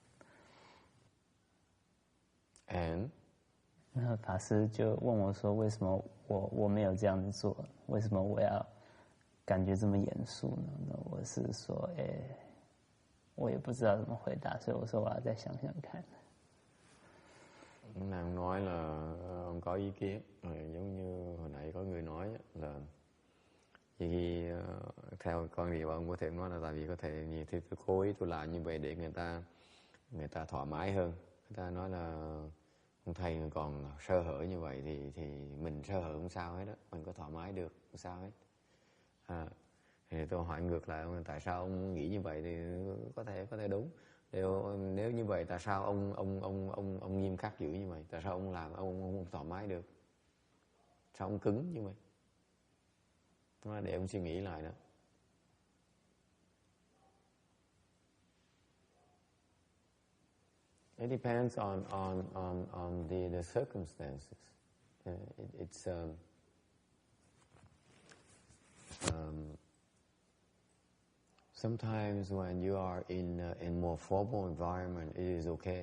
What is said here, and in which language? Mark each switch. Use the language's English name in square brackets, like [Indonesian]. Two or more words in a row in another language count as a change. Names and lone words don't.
[English] And [Chinese] 那法师就问我说：“为什么我没有这样子做？为什么我要感觉这么严肃呢？” 那我是說，我也不知道怎麼回答，所以我說我要再想想看。 [Vietnamese] Nàng nói là ông có ý kiến, giống như hồi nãy có người nói là vì theo con điều ông có thể nói là tại vì có thể nhiều thứ tôi cố ý tôi làm như vậy để người ta thoải mái hơn. Người ta nói là ông thầy còn sơ hở như vậy thì mình sơ hở không sao hết đó, mình có thoải mái được không sao hết. Thì tôi hỏi ngược lại ông, tại sao ông nghĩ như vậy thì có thể đúng. Nếu như vậy tại sao ông nghiêm khắc dữ như vậy? Tại sao ông làm ông không thoải mái được? Sao ông cứng như vậy? Nó để ông suy nghĩ lại đó. [English] It depends on the circumstances. Sometimes when you are in more formal environment, it is okay.